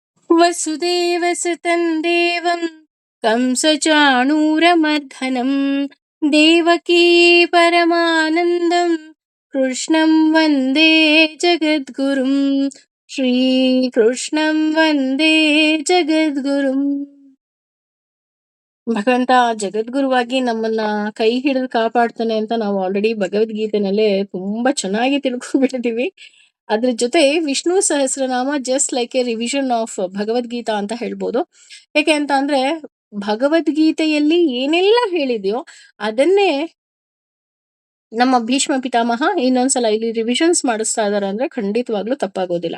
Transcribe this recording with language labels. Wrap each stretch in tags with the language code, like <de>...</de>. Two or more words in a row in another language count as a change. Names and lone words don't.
<sa>वसुदेवसुतं देवं कंसचाणूरमर्दनं देवकी परमानन्दं कृष्णं वन्दे जगद्गुरुं ಶ್ರೀಕೃಷ್ಣಂ ವಂದೇ ಜಗದ್ಗುರುಂ.</sa> <kn>ಭಗವಂತ ಜಗದ್ಗುರುವಾಗಿ ನಮ್ಮನ್ನ ಕೈ ಹಿಡಿದು ಕಾಪಾಡ್ತಾನೆ ಅಂತ ನಾವು ಆಲ್ರೆಡಿ ಭಗವದ್ಗೀತೆನಲ್ಲೇ ತುಂಬಾ ಚೆನ್ನಾಗಿ ತಿಳ್ಕೊಂಡ್ಬಿಟ್ಟಿದೀವಿ. ಅದ್ರ ಜೊತೆ ವಿಷ್ಣು ಸಹಸ್ರನಾಮ</kn> <en>just like a revision of</en> <kn>ಭಗವದ್ಗೀತಾ ಅಂತ ಹೇಳ್ಬೋದು. ಯಾಕೆ ಅಂತ ಅಂದ್ರೆ ಭಗವದ್ಗೀತೆಯಲ್ಲಿ ಏನೆಲ್ಲ ಹೇಳಿದೆಯೋ ಅದನ್ನೇ ನಮ್ಮ ಭೀಷ್ಮ ಪಿತಾಮಹ ಇನ್ನೊಂದ್ಸಲ ಇಲ್ಲಿ ರಿವಿಷನ್ಸ್ ಮಾಡಿಸ್ತಾ ಇದಾರೆ ಅಂದ್ರೆ ಖಂಡಿತವಾಗ್ಲೂ ತಪ್ಪಾಗೋದಿಲ್ಲ.</kn>